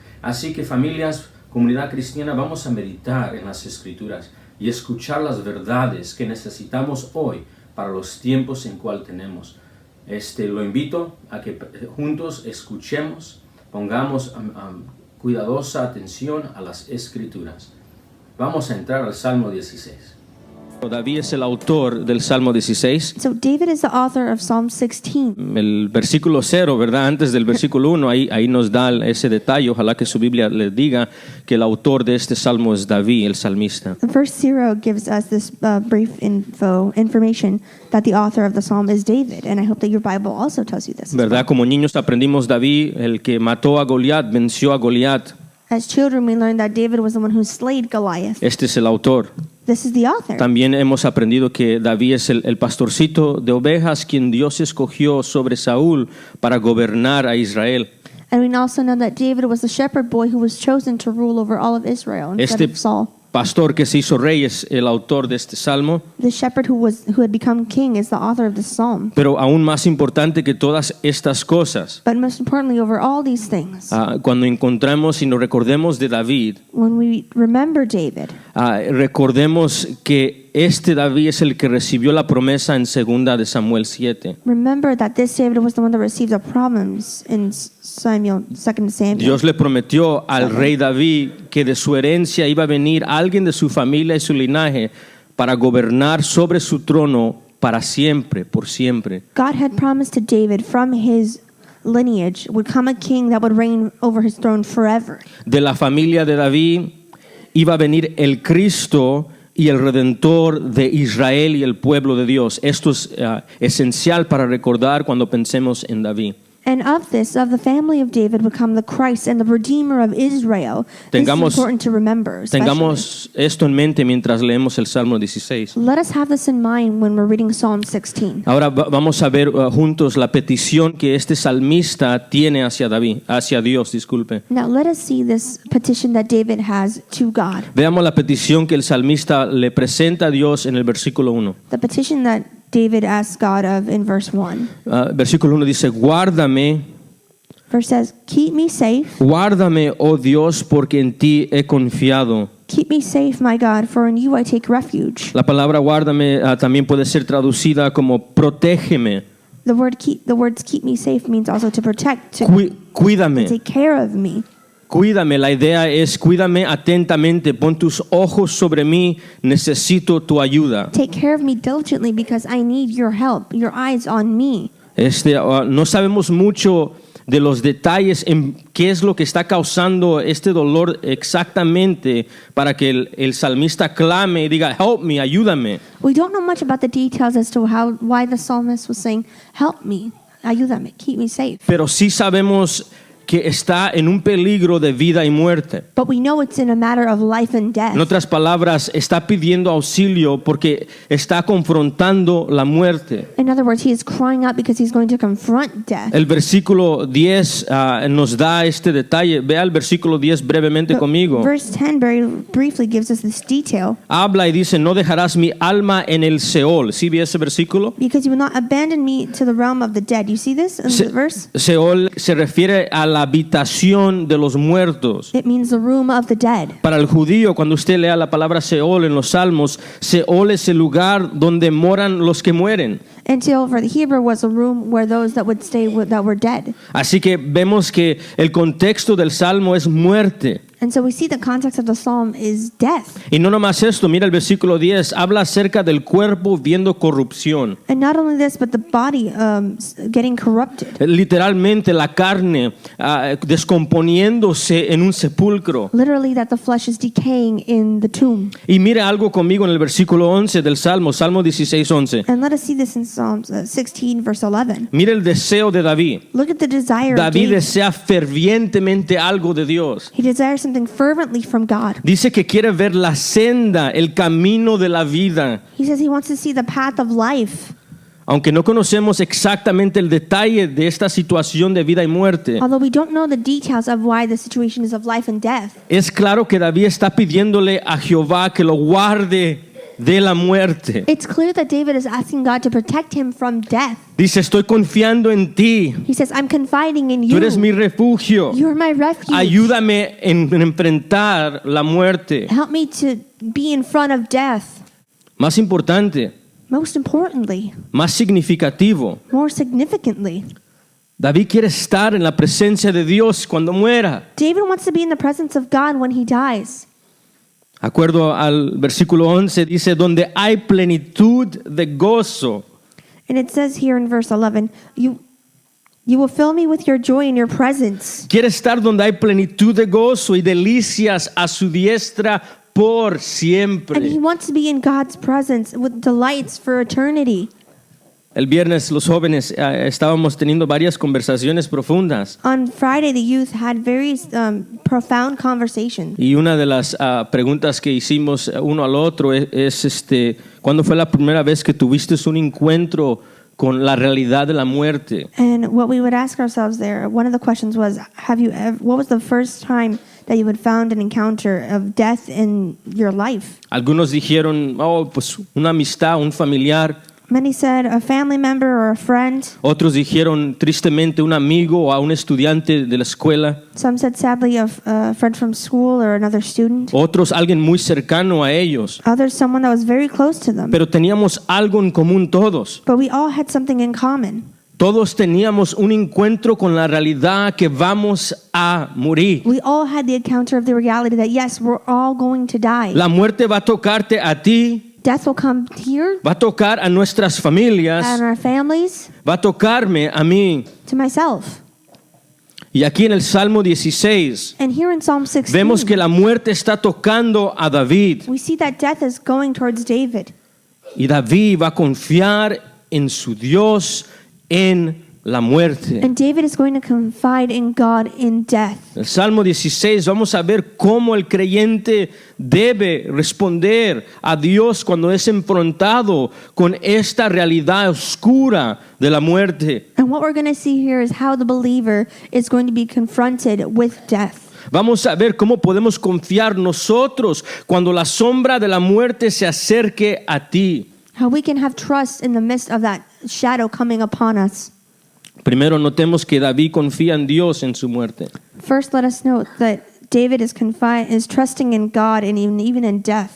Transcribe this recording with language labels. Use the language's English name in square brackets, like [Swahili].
[Spanish] Así que familias, comunidad cristiana, vamos a meditar en las Escrituras y escuchar las verdades que necesitamos hoy para los tiempos en cual tenemos. Lo invito a que juntos escuchemos, pongamos cuidadosa atención a las Escrituras. Vamos a entrar al Salmo 16. David es el autor del Salmo 16. [English] So David is the author of Psalm 16. [Spanish] El versículo 0, ¿verdad? Antes del versículo 1, ahí nos da ese detalle. Ojalá que su Biblia le diga que el autor de este salmo es David, el salmista. [English] Verse 0 gives us this brief information that the author of the psalm is David, and I hope that your Bible also tells you this. [Spanish] ¿Verdad? Como niños aprendimos David, el que mató a Goliat, venció a Goliat. [English] As children, we learned that David was the one who slayed Goliath. [Spanish] Este es el autor. [English] This is the author. [Spanish] También hemos aprendido que David es el pastorcito de ovejas quien Dios escogió sobre Saúl para gobernar a Israel. [English] And we also know that David was the shepherd boy who was chosen to rule over all of Israel instead of Saul. [Spanish] Pastor que se hizo rey es el autor de este salmo. [English] The shepherd who had become king is the author of this psalm. [Spanish] Pero aún más importante que todas estas cosas, [English] But most importantly, over all these things, [Spanish] cuando encontramos y nos recordemos de David, [English] when we remember David, [Spanish] recordemos que este David es el que recibió la promesa en 2 de Samuel 7. [English] remember that this David was the one that received the promise in 2 Samuel. [Spanish] Dios le prometió al rey David que de su herencia iba a venir alguien de su familia y su linaje para gobernar sobre su trono para siempre, por siempre. [English] God had promised to David from his lineage would come a king that would reign over his throne forever. [Spanish] De la familia de David iba a venir el Cristo y el Redentor de Israel y el pueblo de Dios. Esto es esencial para recordar cuando pensemos en David. [English] And of the family of David would come the Christ and the Redeemer of Israel. This is important to remember. [Spanish] Tengamos esto en mente mientras leemos el Salmo 16. [English] Let us have this in mind when we're reading Psalm 16. [Spanish] Ahora vamos a ver juntos la petición que este salmista tiene hacia Dios, disculpe. [English] Now let us see this petition that David has to God. [Spanish] Veamos la petición que el salmista le presenta a Dios en el versículo 1. [English] The petition that David asks God of in verse 1. [Spanish] Versículo 1 dice, guárdame. [English] Verse says, keep me safe. [Spanish] Guárdame, oh Dios, porque en ti he confiado. [English] Keep me safe, my God, for in you I take refuge. [Spanish] La palabra guárdame también puede ser traducida como protégeme. [English] The words keep me safe means also to protect, to [Spanish] Cuídame. [English] take care of me. [Spanish] Cuídame, la idea es cuídame atentamente, pon tus ojos sobre mí, necesito tu ayuda. [English] Take care of me diligently because I need your help, your eyes on me. [Spanish] No sabemos mucho de los detalles en qué es lo que está causando este dolor exactamente para que el salmista clame y diga, [English] help me, [Spanish] ayúdame. [English] We don't know much about the details as to why the psalmist was saying, help me, [Spanish] ayúdame, [English] keep me safe. [Spanish] Pero sí sabemos que está en un peligro de vida y muerte. [English] But we know it's in a matter of life and death. [Spanish] En otras palabras, está pidiendo auxilio porque está confrontando la muerte. [English] In other words, he is crying out because he's going to confront death. [Spanish] El versículo 10 nos da este detalle. Vea el versículo 10 brevemente conmigo. [English] Verse 10 very briefly gives us this detail. [Spanish] Habla y dice, no dejarás mi alma en el Seol. ¿Sí ve ese versículo? [English] Because you will not abandon me to the realm of the dead. You see this in the verse? [Spanish] Seol se refiere a la habitación de los muertos. [English] It means the room of the dead. [Spanish] Para el judío, cuando usted lea la palabra Seol en los Salmos, Seol es el lugar donde moran los que mueren. [English] And Sheol for the Hebrew was a room where those that would stay that were dead. [Spanish] Así que vemos que el contexto del Salmo es muerte. [English] And so we see the context of the psalm is death. [Spanish] Y no nomás esto, mira el versículo 10, habla acerca del cuerpo viendo corrupción. [English] And not only this, but the body getting corrupted. [Spanish] Literalmente la carne descomponiéndose en un sepulcro. [English] Literally that the flesh is decaying in the tomb. [Spanish] Y mire algo conmigo en el versículo 11 del Salmo, Salmo 16:11. [English] And let us see this in Psalms 16 verse 11. [Spanish] Mire el deseo de David. [English] Look at the desire of [Spanish] David [English] David. [Spanish] desea fervientemente algo de Dios. [English] He desires something fervently from God. [Spanish] Dice que quiere ver la senda, el camino de la vida. [English] He says he wants to see the path of life. [Spanish] Aunque no conocemos exactamente el detalle de esta situación de vida y muerte, [English] Although we don't know the details of why the situation is of life and death, [Spanish] es claro que David está pidiéndole a Jehová que lo guarde de la muerte. [English] it's clear that David is asking God to protect him from death. [Spanish] Dice, estoy confiando en ti. [English] He says, I'm confiding in [Spanish] Tú [English] you. [Spanish] eres mi refugio. [English] You're my refuge. [Spanish] Ayúdame en enfrentar la muerte. [English] Help me to be in front of death. [Spanish] Más importante, [English] Most importantly, [Spanish] más significativo, [English] more significantly, [Spanish] David quiere estar en la presencia de Dios cuando muera. [English] David wants to be in the presence of God when he dies. [Spanish] Acuerdo al versículo 11, dice, donde hay plenitud de gozo. [English] And it says here in verse 11, you will fill me with your joy in your presence. [Spanish] Quiere estar donde hay plenitud de gozo y delicias a su diestra por [English] And he [Spanish] siempre. [English] wants to be in God's presence with delights for eternity. [Spanish] El viernes los jóvenes estábamos teniendo varias conversaciones profundas. [English] On Friday, the youth had very profound conversations. [Spanish] Y una de las preguntas que hicimos uno al otro es ¿cuándo fue la primera vez que tuviste un encuentro con la realidad de la muerte? [English] And what we would ask ourselves there, one of the questions was, what was the first time that you had found an encounter of death in your life? [Spanish] Algunos dijeron, pues una amistad, un familiar. [English] Many said a family member or a friend. [Spanish] Otros dijeron tristemente un amigo o a un estudiante de la escuela. [English] Some said sadly a friend from school or another student. [Spanish] Otros alguien muy cercano a ellos. [English] Others someone that was very close to them. [Spanish] Pero teníamos algo en común todos. [English] But we all had something in common. [Spanish] Todos teníamos un encuentro con la realidad que vamos a morir. [English] We all had the encounter of the reality that yes, we're all going to die. [Spanish] La muerte va a tocarte a ti, [English] Death will come here [Spanish] va a tocar a nuestras familias, [English] and our families, [Spanish] va a tocarme a mí. [English] to myself. [Spanish] Y aquí en el Salmo 16 [English] And here in Psalm 16, [Spanish] vemos que la muerte está tocando a David. [English] we see that death is going towards David. [Spanish] Y David va a confiar en su Dios en la muerte. [English] And David is going to confide in God in death. [Spanish] El Salmo 16 vamos a ver cómo el creyente debe responder a Dios cuando es enfrentado con esta realidad oscura de la muerte. [English] And what we're going to see here is how the believer is going to be confronted with death. [Spanish] Vamos a ver cómo podemos confiar nosotros cuando la sombra de la muerte se acerque a ti. [English] How we can have trust in the midst of that shadow coming upon us. [Spanish] Primero notemos que David confía en Dios en su muerte. [English] First, let us note that David is trusting in God and even in death.